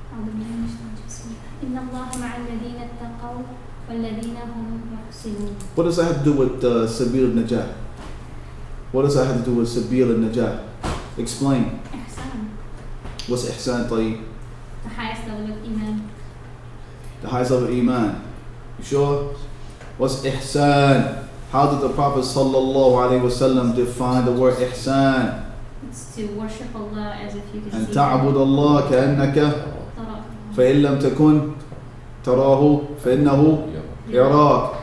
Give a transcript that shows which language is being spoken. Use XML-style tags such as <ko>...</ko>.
<ar>إن الله مع الذين اتقوا والذين هم محسنون.</ar> <en>What does that have to do with Sabil al-Najah? What does that have to do with Sabil al-Najah? Explain.</en> <ar>إحسان.</ar> <en>What's ihsan</en> <ar>طيب?</ar> <en>The highest level of iman. The highest level of iman. You sure? What's ihsan? How did the Prophet sallallahu alaihi wasallam define the word ihsan? It's to worship Allah as if you could</en> <ar>أن</ar> <en>see</en> <ar>تعبد الله كأنك تراه. فإن لم تكن تراه فإنه يراك.</ar>